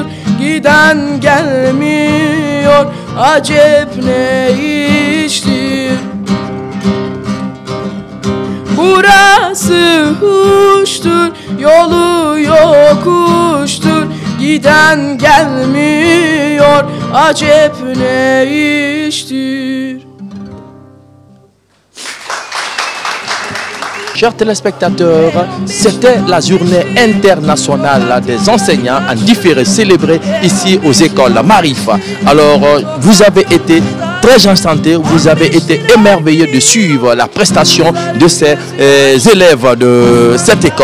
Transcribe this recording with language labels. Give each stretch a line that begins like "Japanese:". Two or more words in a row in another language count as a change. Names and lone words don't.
Turkish: Giden gelmiyor, acep ne iştir? Burası huştur, yolu yokuştur. Giden gelmiyor, acep ne iştir?
French: Chers téléspectateurs, c'était la journée internationale des enseignants en différé célébrée ici aux écoles Marif. Alors, vous avez été très enchantés, vous avez été émerveillés de suivre la prestation de ces élèves de cette école.